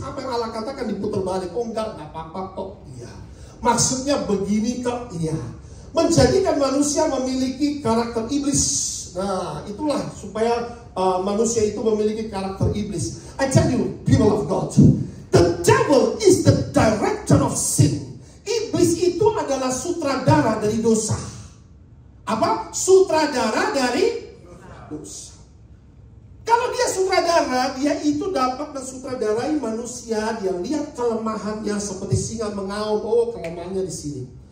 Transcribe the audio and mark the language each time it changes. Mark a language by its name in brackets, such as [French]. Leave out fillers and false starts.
[Indonesian] Apa yang Allah katakan diputar balik. Oh enggak apa-apa kok. Iya. Maksudnya begini kok. Iya. Menjadikan manusia memiliki karakter iblis. Nah, itulah supaya manusia itu memiliki karakter iblis. [English] I tell you, people of God, the devil is the director of sin. [Indonesian] Iblis itu adalah sutradara dari dosa. Apa? Sutradara dari dosa. Kalau dia sutradara, dia itu dapat mensutradarai manusia. Dia lihat kelemahannya seperti singa mengaum. Oh, kelemahannya di sini.